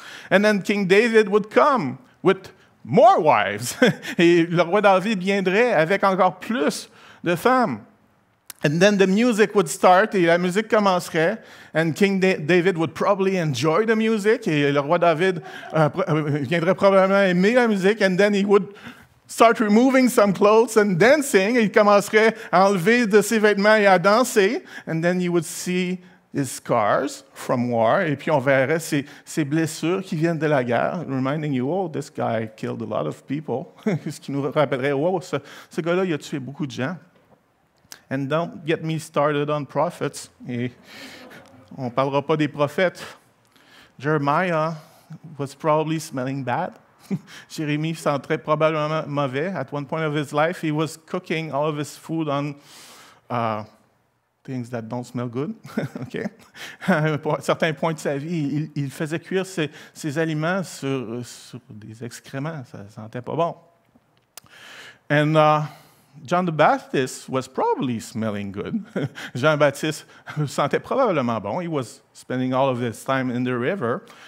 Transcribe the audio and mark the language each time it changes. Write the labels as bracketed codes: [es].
[en] And then King David would come with more wives. [fr] Et le roi David viendrait avec encore plus de femmes. [en] And then the music would start, [fr] et la musique commencerait, [en] and King David would probably enjoy the music, [fr] et le roi David viendrait probablement aimer la musique, [en] and then he would start removing some clothes and dancing, [fr] et il commencerait à enlever de ses vêtements et à danser, [en] and then you would see his scars from war, [fr] et puis on verrait ses blessures qui viennent de la guerre, [en] reminding you, oh, this guy killed a lot of people, [fr] ce qui nous rappellerait, oh, ce gars-là, il a tué beaucoup de gens. [en] And don't get me started on prophets. [fr] Et on ne parlera pas des prophètes. [en] Jeremiah was probably smelling bad. [fr] Jérémie sentait probablement mauvais. [en] At one point of his life, he was cooking all of his food on things that don't smell good. Okay? [fr] À certains points de sa vie, il faisait cuire ses aliments sur des excréments. Ça ne sentait pas bon. [en] And John the Baptist was probably smelling good. [fr] Jean-Baptiste sentait probablement bon. [en] He was spending all of his time in the river.